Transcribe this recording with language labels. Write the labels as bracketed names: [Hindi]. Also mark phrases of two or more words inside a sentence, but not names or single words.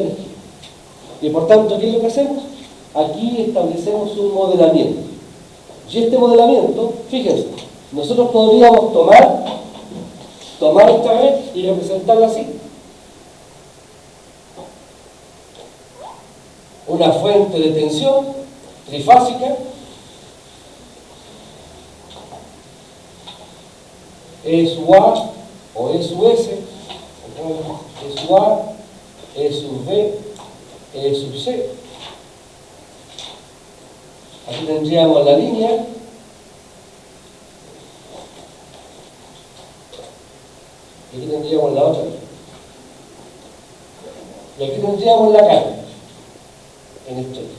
[Spanish] Y por tanto, ¿qué es lo que hacemos? aquí establecemos un modelamiento. Y este modelamiento, fíjense, nosotros podríamos tomar esta red y representarla así. Una fuente de tensión trifásica, E sub A o E sub S, E sub A, E sub B, E sub C. Aquí tendríamos la línea, y aquí tendríamos la otra, y aquí tendríamos la carga en esto.